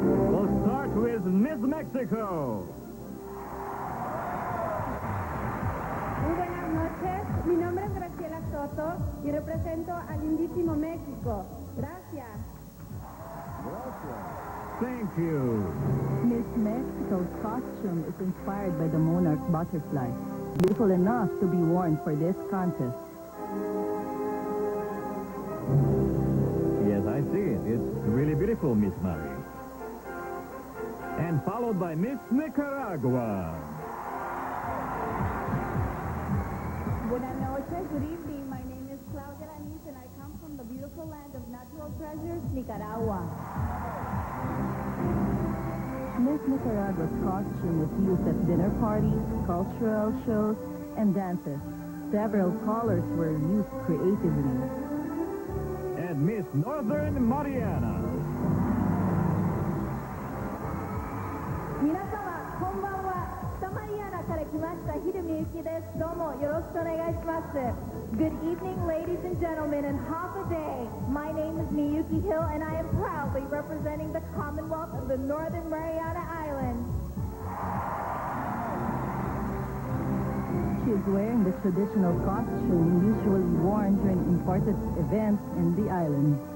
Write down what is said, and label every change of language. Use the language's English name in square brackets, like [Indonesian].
[English] We'll start with Miss Mexico. [Spanish] Muy buenas noches. Mi nombre es Graciela Soto y represento al lindísimo México. Gracias. [English] Thank you. Miss Mexico's costume is inspired by the monarch butterfly, beautiful enough to be worn for this contest. Yes, I see it. It's really beautiful, Miss Mary. And followed by Miss Nicaragua. [Spanish] Buenas noches. [English] Good evening. My name is Claudia Lanis and I come from the beautiful land of natural treasures, Nicaragua. Miss Nicaragua's costume is used at dinner parties, cultural shows, and dances. Several colors were used creatively. And Miss Northern Mariana. [Japanese] 皆様、こんばんは。北マリアナから来ましたヒルミユキです。どうもよろしくお願いします。 [English] Good evening, ladies and gentlemen, and half a day. My name is Miyuki Hill, and I am proudly representing the Commonwealth of the Northern Mariana Islands. She She is wearing the traditional costume usually worn during important events in the island.